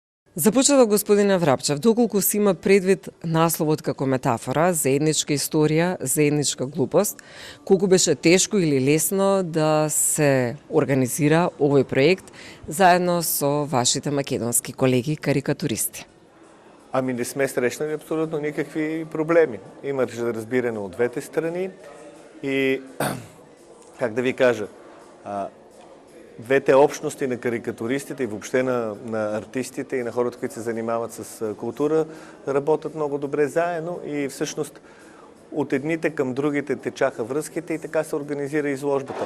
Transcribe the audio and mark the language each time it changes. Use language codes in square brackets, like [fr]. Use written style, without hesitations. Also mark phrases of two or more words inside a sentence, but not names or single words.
[mk] За почеток, господине Врапчев, доколку си има предвид насловот како метафора, заедничка историја, заедничка глупост, колку беше тешко или лесно да се организира овој проект заедно со вашите македонски колеги карикатуристи? [bg] Ами не сме срещнали абсолютно никакви проблеми. Имаше разбиране от двете страни и, как да ви кажа, двете общности на карикатуристите и въобще на артистите и на хората, които се занимават с култура, работят много добре заедно и всъщност от едните към другите течаха връзките и така се организира изложбата.